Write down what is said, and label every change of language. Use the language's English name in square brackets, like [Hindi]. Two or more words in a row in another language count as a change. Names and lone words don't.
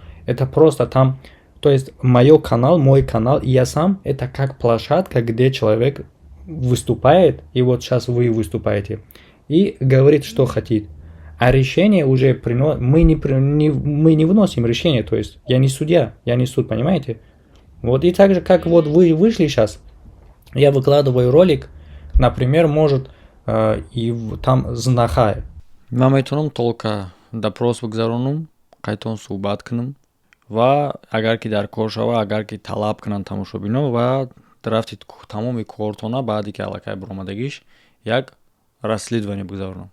[Russian] Это просто там, то есть, мой канал, и я сам, это как площадка, где человек выступает, и вот сейчас вы выступаете, и говорит, что хотит. А решение уже мы не выносим решение, то есть я не судья, я не суд, понимаете? Вот и так же, как вот вы вышли сейчас, я выкладываю ролик, например, может и там знахай. [Tajik] Ман метавонам толка допрос бигзаронам, қайтон суҳбат кунам ва агар ки дар кор шава, агар ки талаб кунанд тамошобино ва рафти тамоми кортона баъди ки аллакай биромадагиш як расследование бигзаронам.